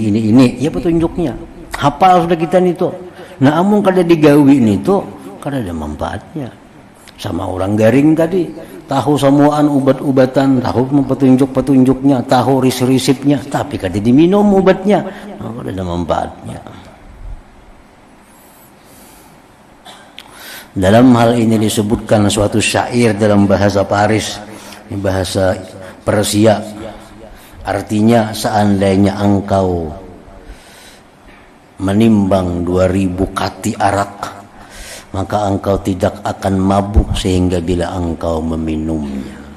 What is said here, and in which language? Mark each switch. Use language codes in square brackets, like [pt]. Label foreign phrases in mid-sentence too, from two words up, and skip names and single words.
[id] Ya petunjuknya. Hafal sudah kita itu. [bjn] Nah, amun kada digawi itu kada ada manfaatnya. Sama orang garing tadi, tahu semuaan ubat-ubatan, tahu petunjuk-petunjuknya, tahu risip-risipnya, tapi kada diminum obatnya. Nah, kada ada manfaatnya. [id] Dalam hal ini disebutkan suatu syair dalam bahasa Paris, bahasa Persia. Artinya seandainya engkau menimbang 2000 kati arak, maka engkau tidak akan mabuk sehingga bila engkau meminumnya.